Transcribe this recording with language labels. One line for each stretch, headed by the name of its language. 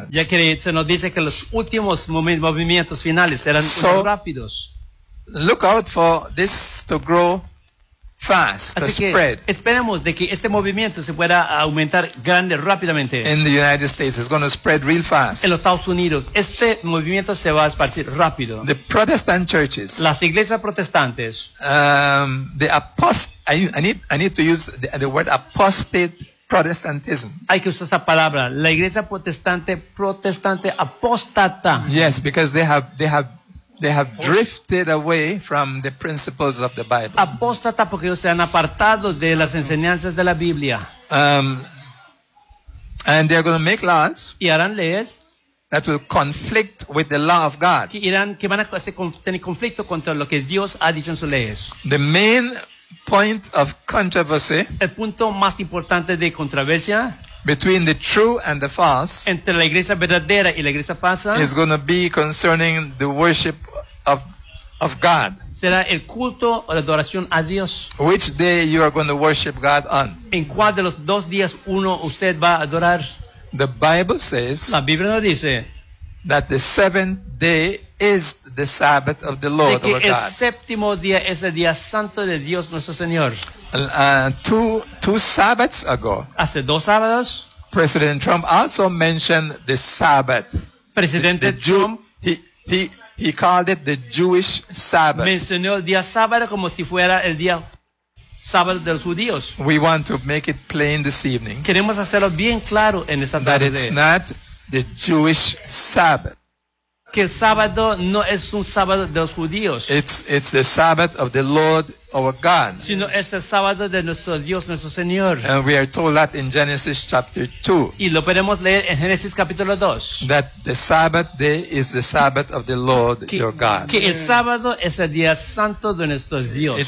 Spanish: Ya que se nos dice que los últimos movimientos finales eran muy rápidos.
English: Look out for this to grow fast,
Spanish: así que
English: spread.
Spanish: Esperemos de que este movimiento se pueda aumentar grande rápidamente.
English: In the United States, it's going to spread real fast.
Spanish: En los Estados Unidos, este movimiento se va a esparcir rápido.
English: The Protestant churches.
Spanish: Las iglesias protestantes.
English: I need to use the word apostate. Protestantism.
Spanish: Hay que usar esa palabra, la iglesia protestante apóstata.
English: Yes, because they have drifted away from the principles of the Bible.
Spanish: Apóstata porque ellos se han apartado de las enseñanzas de la Biblia.
English: And they're going to make laws.
Spanish: Y harán leyes
English: that will conflict with the law of God.
Spanish: Que van a tener conflicto contra lo que Dios ha dicho en sus leyes.
English: The main point of controversy,
Spanish: el punto más importante de controversia,
English: between the true and the false,
Spanish: entre la iglesia verdadera y la iglesia falsa,
English: is going to be concerning the worship of God.
Spanish: Será el culto o la adoración a Dios.
English: Which day you are going to worship God on?
Spanish: ¿En cuál de los dos días uno usted va a adorar?
English: The Bible says,
Spanish: la Biblia nos dice,
English: that the seventh day is the Sabbath of the Lord,
Spanish: de que
English: our God.
Spanish: El séptimo día es el día santo de Dios nuestro Señor.
English: Two Sabbaths ago,
Spanish: hace dos sábados,
English: President Trump also mentioned the Sabbath.
Spanish: Presidente Trump,
English: he called it the Jewish Sabbath.
Spanish: Mencionó el día sábado como si fuera el día sábado de los judíos.
English: We want to make it plain this evening.
Spanish: Queremos hacerlo bien claro en esta tarde.
English: That it's not the Jewish Sabbath.
Spanish: Que el sábado no es un sábado de los judíos.
English: It's the Sabbath of the Lord our God.
Spanish: Sino es el sábado de nuestro Dios, nuestro Señor.
English: And we are told that in Genesis chapter 2.
Spanish: Y lo podemos leer en Génesis capítulo 2.
English: That the Sabbath day is the Sabbath of the Lord your God.
Spanish: Que el sábado es el día santo de nuestro Dios.